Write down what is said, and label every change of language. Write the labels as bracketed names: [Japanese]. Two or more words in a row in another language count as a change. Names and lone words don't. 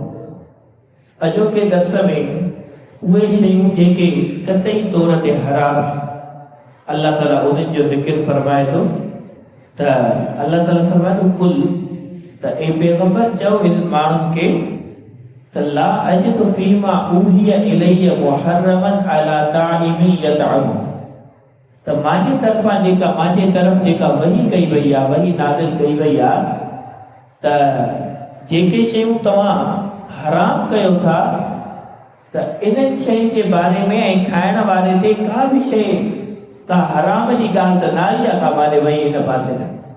[Sindhi] अॼोके दर्स में उहे शयूं जेके कतई तौर ते हराम अल्लाह ताला उन्हनि जो ज़िक्र फरमाए थो त अल्लाह ताला फरमाए थो कुल त ए पैगंबर चओ इन माण्हुनि खे त [Arabic] لا أجد فيما أوحي إلي محرما على طاعم يطعم [Sindhi] त मांजे तरफ़ां जेका वही कई वई आहे, वही नाज़िल कई वई आहे त जेके शयूं तव्हां हराम कयो था त इन्हनि शयुनि जे बारे में ऐं खाइण वारे ते का बि शइ का हराम जी ॻाल्हि त न आई आहे का माने वई हिन पासे न।